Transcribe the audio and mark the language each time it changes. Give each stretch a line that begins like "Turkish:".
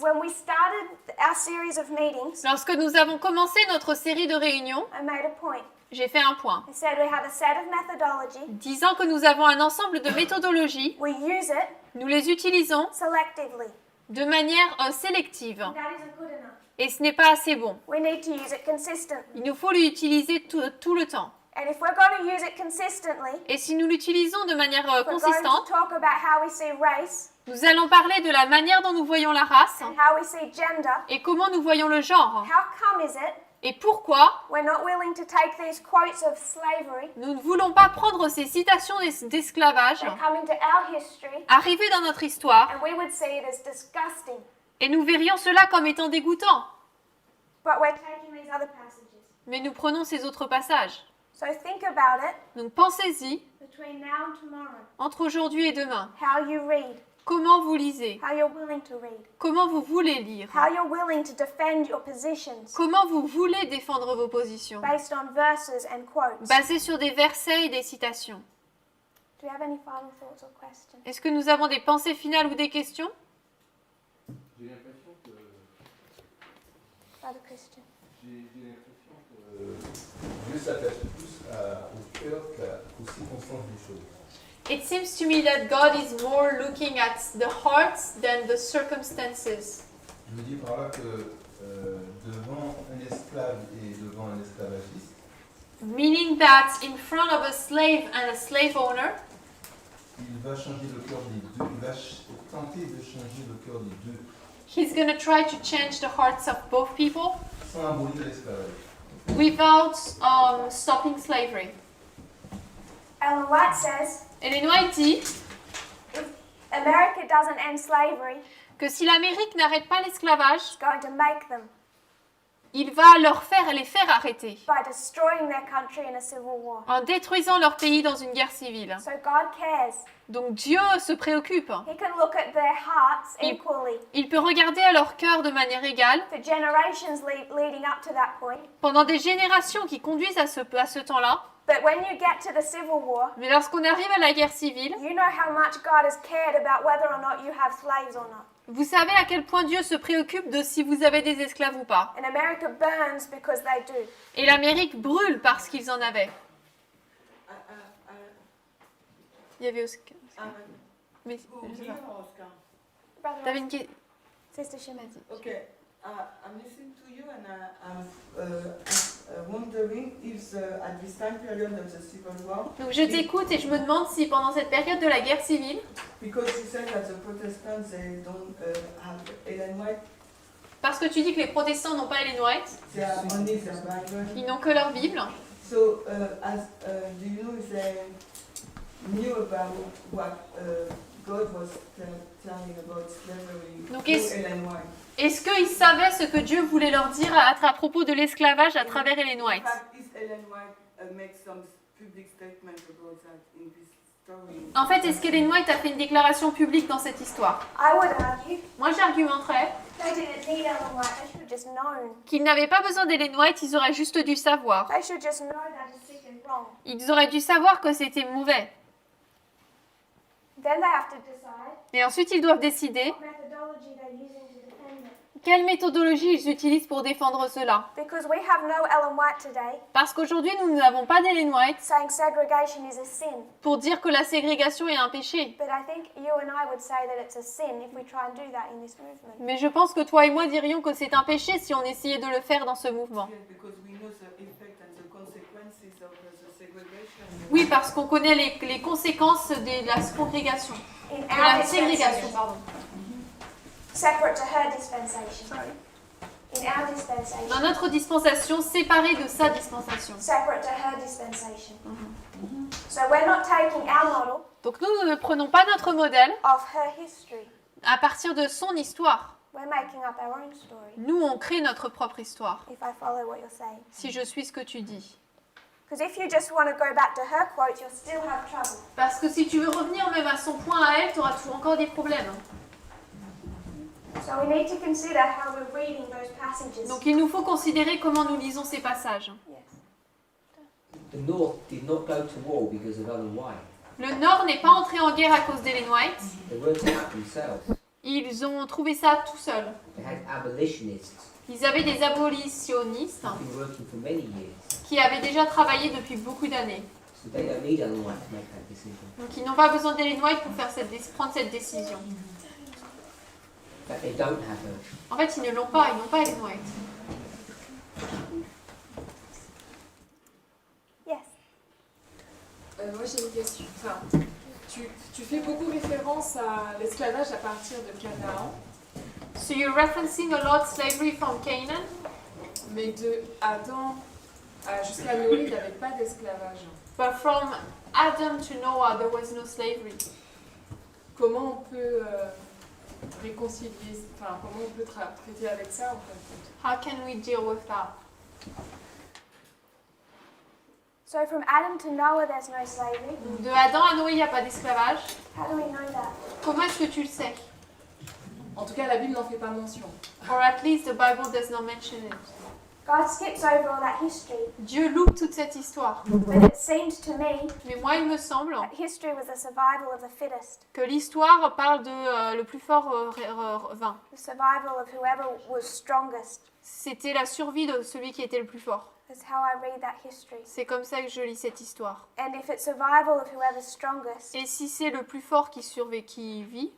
English: When we started our series of meetings,
French: Lorsque nous avons commencé notre série de réunions,
English: I made a point.
French: j'ai fait un point,
English: I said we have a set of methodology.
French: disant que nous avons un ensemble de méthodologies,
English: We use it
French: nous les utilisons
English: selectively.
French: de manière sélective,
English: That isn't good enough.
French: et ce n'est pas assez bon.
English: We need to use it consistently.
French: Il nous faut l'utiliser tout le temps.
English: And if we're going to use it consistently,
French: Et si nous l'utilisons de manière
English: we're going to
French: consistante,
English: talk about how we see race
French: nous allons parler de la manière dont nous voyons la race
English: and how we see gender.
French: et comment nous voyons le genre.
English: How come is it
French: Et pourquoi
English: we're not willing to take these quotes of slavery
French: nous ne voulons pas prendre ces citations d'esclavage,
English: that come into our history
French: arriver dans notre histoire,
English: and we would see it as disgusting,
French: et nous verrions cela comme étant dégoûtant.
English: but we're taking these other passages.
French: Mais nous prenons ces autres passages.
English: So think about it
French: Donc pensez-y,
English: between now and tomorrow.
French: entre aujourd'hui et demain.
English: How you read,
French: Comment vous lisez?
English: how you're willing to read,
French: Comment vous voulez lire?
English: how you're willing to defend your positions
French: Comment vous voulez défendre vos positions?
English: based on verses and quotes.
French: Basées sur des versets et des citations.
English: Do you have any final thoughts or questions?
French: Est-ce que nous avons des pensées finales ou des questions? J'ai l'impression que
English: Brother Christian.
French: Dieu s'attache plus au cœur qu'aux circonstances des choses.
English: It seems to me that God is more looking at the hearts than the circumstances.
French: Je veux dire par là que devant un esclave et devant un esclavagiste,
English: Meaning that in front of a slave and a slave owner,
French: il va changer le cœur des deux, il va tenter de changer le cœur des deux,
English: he's going to try to change the hearts of both people
French: sans abolir l'esclavage.
English: without stopping slavery. Ellen White says,
French: Ellen White dit
English: if America doesn't end slavery,
French: que si l'Amérique n'arrête pas l'esclavage,
English: it's going to make them
French: il va les faire arrêter
English: by destroying their country in a civil war.
French: en détruisant leur pays dans une guerre civile.
English: So God cares.
French: Donc Dieu se préoccupe.
English: He can look at their hearts equally.
French: Il peut regarder à leur cœur de manière égale
English: For generations leading up to that point.
French: pendant des générations qui conduisent à ce temps-là.
English: But when you get to the civil war,
French: Mais lorsqu'on arrive à la guerre civile,
English: you know how much God has cared about whether or not you have slaves or not.
French: vous savez à quel point Dieu se préoccupe de si vous avez des esclaves ou pas.
English: And America burns because they do.
French: Et l'Amérique brûle parce qu'ils en avaient. Il y avait Oscar. Mais, je sais pas.
English: Brother
French: T'avais une question.
English: Sister Shemezi. Okay, I'm listening to you and I'm wondering if at this time period of the Civil War,
French: Donc je t'écoute et je me demande si pendant cette période de la guerre civile,
English: because you said that the Protestants they don't have Ellen White,
French: parce que tu dis que les protestants n'ont pas Ellen White,
English: they have only their Bible.
French: ils n'ont que leur Bible.
English: So, do you know if they knew about what God was telling about slavery
French: Donc,
English: through Ellen White?
French: Est-ce qu'ils savaient ce que Dieu voulait leur dire à propos de l'esclavage à travers Ellen White?
English: In fact, is Ellen White make some public statement about that in this story?
French: En fait, est-ce qu'Ellen White a fait une déclaration publique dans cette histoire?
English: I would argue
French: Moi, j'argumenterais
English: they didn't need Ellen White. They should have just known.
French: qu'ils n'avaient pas besoin d'Ellen White, ils auraient juste dû savoir.
English: They should just know that it's sick and wrong.
French: Ils auraient dû savoir que c'était mauvais.
English: Then they have to decide
French: Et ensuite, ils doivent décider
English: what methodology they're using to defend it.
French: quelle méthodologie ils utilisent pour défendre cela.
English: Because we have no Ellen White today
French: Parce qu'aujourd'hui, nous n'avons pas d'Ellen White
English: saying segregation is a sin.
French: pour dire que la ségrégation est un péché.
English: But I think you and I would say that it's a sin if we try and do that in this movement.
French: Mais je pense que toi et moi dirions que c'est un péché si on essayait de le faire dans ce mouvement.
English: Yes, because we know the effect and the consequences of the segregation.
French: Oui, parce qu'on connaît les conséquences de la congrégation.
English: In
French: De
English: our
French: la ségrégation,
English: dispensation,
French: pardon.
English: separate to her dispensation. In our dispensation,
French: Dans notre dispensation, séparée de sa dispensation.
English: separate to her dispensation. So we're not taking our model
French: Donc nous ne prenons pas notre modèle
English: of her history.
French: à partir de son histoire.
English: We're making up our own story.
French: Nous, on crée notre propre histoire,
English: If I follow what you're saying.
French: si je suis ce que tu dis.
English: Because if you just want to go back to her quote, you'll still have trouble.
French: Parce que si tu veux revenir même à son point à elle, tu auras encore des problèmes.
English: So we need to consider how we're reading those passages.
French: Donc il nous faut considérer comment nous lisons ces passages.
English: Yes. The North did not go to war because of Ellen White.
French: Le Nord n'est pas entré en guerre à cause d'Ellen White.
English: They worked it out themselves.
French: Ils ont trouvé ça tout seuls.
English: They had abolitionists
French: Ils avaient des abolitionnistes
English: who've been working for many years.
French: qui avaient déjà travaillé depuis beaucoup d'années.
English: So they don't need Ellen White to make that decision.
French: Donc ils n'ont pas besoin d'Ellen White pour prendre cette décision.
English: But they don't have her.
French: En fait, ils ne l'ont pas, ils n'ont pas Ellen White.
English: Yes.
French: Moi j'ai une question. Enfin, tu fais beaucoup référence à l'esclavage à partir de Canaan,
English: So you're referencing a lot slavery from Canaan,
French: mais de Adam jusqu'à Noé, il n'y avait pas d'esclavage.
English: but from Adam to Noah there was no slavery.
French: Comment on peut réconcilier, enfin comment on peut traiter avec ça en fait?
English: How can we deal with that? So from Adam to Noah, there's no slavery.
French: De Adam à Noé, il n'y a pas d'esclavage.
English: How do we know that?
French: Comment est-ce que tu le sais? En tout cas, la Bible n'en fait pas mention.
English: Or at least the Bible does not mention it. God skips over all that history.
French: Dieu loupe toute cette histoire.
English: But it seemed to me
French: Mais moi, il me semble
English: that history was the survival of the fittest,
French: que l'histoire parle de le plus fort vint.
English: the survival of whoever was strongest.
French: C'était la survie de celui qui était le plus fort.
English: That's how I read that history.
French: C'est comme ça que je lis cette histoire.
English: And if it's survival of whoever's strongest,
French: Et si c'est le plus fort qui vit,